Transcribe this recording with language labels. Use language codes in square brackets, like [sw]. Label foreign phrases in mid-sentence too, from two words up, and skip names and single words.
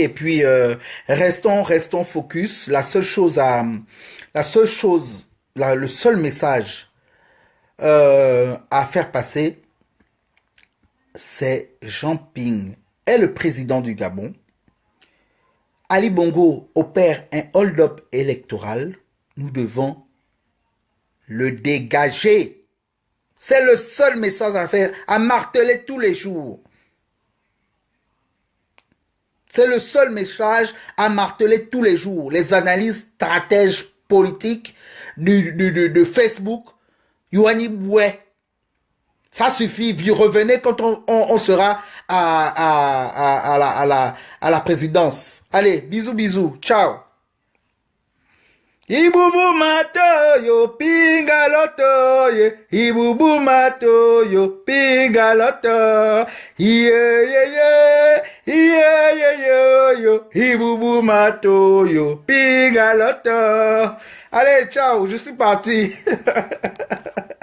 [fr] Et puis restons focus. Le seul message à faire passer, c'est Jean Ping est le président du Gabon. Ali Bongo opère un hold-up électoral. Nous devons le dégager. C'est le seul message à faire, à marteler tous les jours. C'est le seul message à marteler tous les jours. Les analystes stratèges politiques de Facebook, Yohani Boué. Ça suffit, vous revenez quand on sera à la présidence. Allez, bisous, bisous, ciao. Ibubu mato yo pinga loto ye. Ibubu mato yo pinga loto. Yo. Ibubu mato yo pinga loto. Allez, ciao, je suis parti.